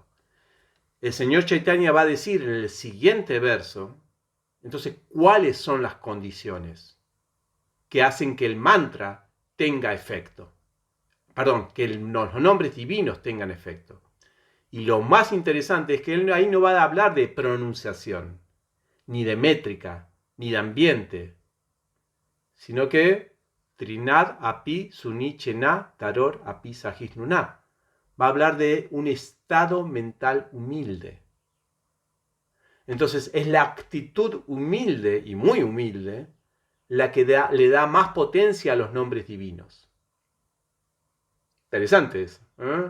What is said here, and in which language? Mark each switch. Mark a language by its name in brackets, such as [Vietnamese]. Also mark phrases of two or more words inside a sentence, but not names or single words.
[Spanish] El señor Chaitanya va a decir en el siguiente verso, entonces, ¿cuáles son las condiciones que hacen que el mantra tenga efecto? Perdón, que los nombres divinos tengan efecto. Y lo más interesante es que él ahí no va a hablar de pronunciación, ni de métrica, ni de ambiente, sino que [Sanskrit] तृणाद् अपि सुनी चेन तरोर् अपि सहिष्णुना. [Spanish] Va a hablar de un estado mental humilde. Entonces es la actitud humilde y muy humilde la que le da más potencia a los nombres divinos. Interesante eso, ¿eh?